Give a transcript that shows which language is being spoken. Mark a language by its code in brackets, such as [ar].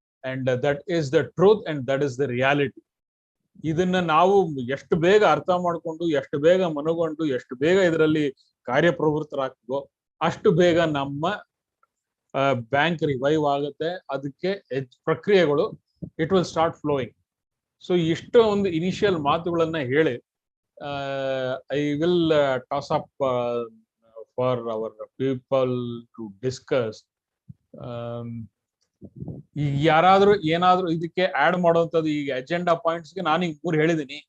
[en] And that is the truth and that is the reality. [kn] ಇದನ್ನ ನಾವು ಎಷ್ಟು ಬೇಗ ಅರ್ಥ ಮಾಡ್ಕೊಂಡು, ಎಷ್ಟು ಬೇಗ ಮನಗೊಂಡು, ಎಷ್ಟು ಬೇಗ ಇದರಲ್ಲಿ ಕಾರ್ಯಪ್ರವೃತ್ತರಾಗ್ತೀವೋ ಅಷ್ಟು ಬೇಗ ನಮ್ಮ ಬ್ಯಾಂಕ್ ರಿವೈವ್ ಆಗುತ್ತೆ. ಅದಕ್ಕೆ ಪ್ರಕ್ರಿಯೆಗಳು [en] It will start flowing. [kn] So ಇಷ್ಟು ಒಂದು ಇನಿಷಿಯಲ್ ಮಾತುಗಳನ್ನ ಹೇಳಿ [en] I will toss up for our people to discuss. [kn] ಈಗ ಯಾರಾದ್ರೂ ಏನಾದ್ರೂ ಇದಕ್ಕೆ ಆಡ್ ಮಾಡುವಂತದ್ದು, ಈಗ ಅಜೆಂಡಾ ಪಾಯಿಂಟ್ಸ್ ಗೆ ನಾನು ಈಗ 3 ಹೇಳಿದೀನಿ.